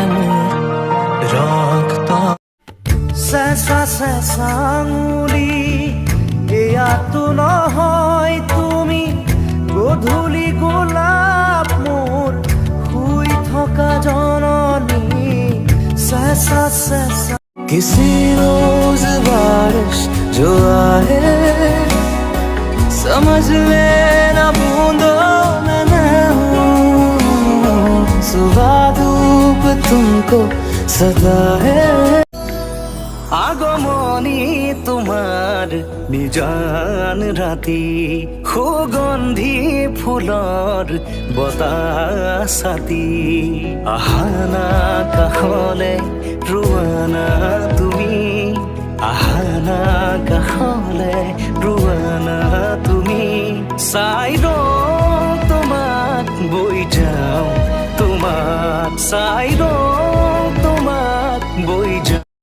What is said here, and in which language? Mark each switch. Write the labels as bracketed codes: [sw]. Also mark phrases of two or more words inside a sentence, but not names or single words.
[as] মোৰ ৰক্ত চেঁচা চেঁচা আঙুলি এয়াতো নহয় তুমি গধূলি গোলাপ মোৰ শুই থকা জননী চেঁচা চেঁচা [hi] किसी रोज बारिश जो आए समझ लेना बूंदों में मैं हूँ सुबह धूप तुमको सदा है [as] আগমনী তোমাৰ নিজান ৰাতি সুগন্ধি ফুলৰ বতাহ ছাতি আহানা কাষলে ৰোৱানা তুমি আহানা কাষলে ৰোৱানা তুমি চাই ৰওঁ তোমাক বৈ যাওঁ তোমাক চাই ৰওঁ তোমাক বৈ যাওঁ